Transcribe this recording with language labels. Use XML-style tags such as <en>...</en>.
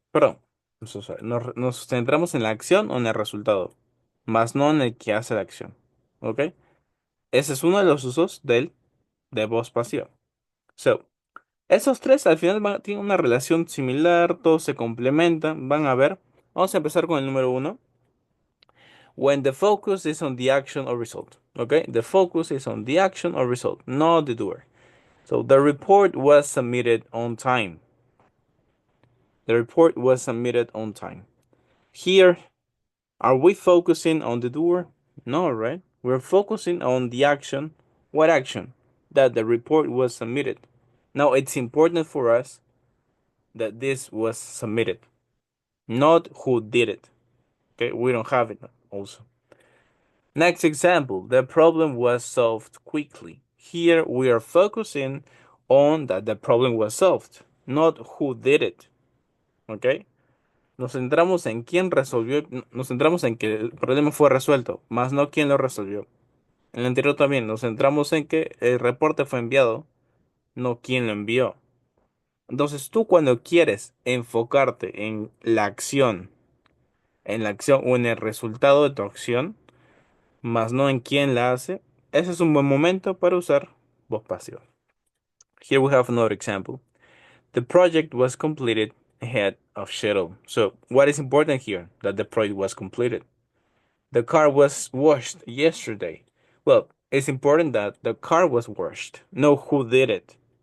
<es>Perdón, nos centramos en la acción o en el resultado, más no en el que hace la acción. ¿Ok? Ese es uno de los usos de voz pasiva. So, esos tres al final tienen una relación similar, todos se complementan, van a ver. Vamos a empezar con el número uno.</es> <en>When the focus is on the action or result. Okay, the focus is on the action or result, not the doer. So the report was submitted on time. The report was submitted on time. Here, are we focusing on the doer? No, right? We're focusing on the action. What action? That the report was submitted. Now, it's important for us that this was submitted, not who did it. Okay, we don't have it also. Next example, the problem was solved quickly. Here we are focusing on that the problem was solved, not who did it. Okay?</en> <es>Nos centramos en quién resolvió, nos centramos en que el problema fue resuelto, más no quién lo resolvió. En el anterior también nos centramos en que el reporte fue enviado, no quién lo envió. Entonces tú cuando quieres enfocarte en la acción o en el resultado de tu acción, más no en quién la hace, ese es un buen momento para usar voz pasiva.</es> <en>Here we have another example. The project was completed ahead of schedule. So what is important here? That the project was completed. The car was washed yesterday. Well, it's important that the car was washed. Know who did it.</en>